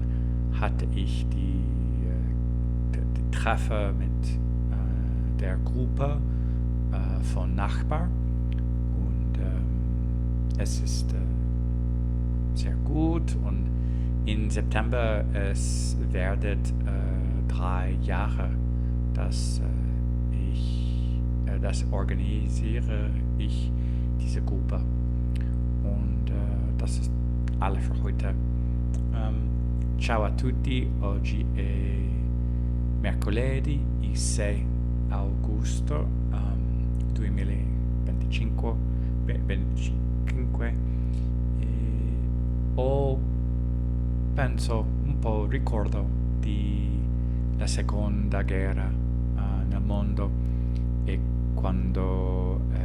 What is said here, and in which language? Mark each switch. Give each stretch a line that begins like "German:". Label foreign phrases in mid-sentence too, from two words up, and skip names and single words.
German: hatte ich die Treffen mit der Gruppe von Nachbarn und es ist sehr gut und in September es werden 3 Jahre, dass das organisiere ich diese Gruppe und das ist alles für heute.
Italian: Ciao a tutti, oggi è mercoledì il 6 agosto 2025 ho penso un po' ricordo di la seconda guerra nel mondo e quando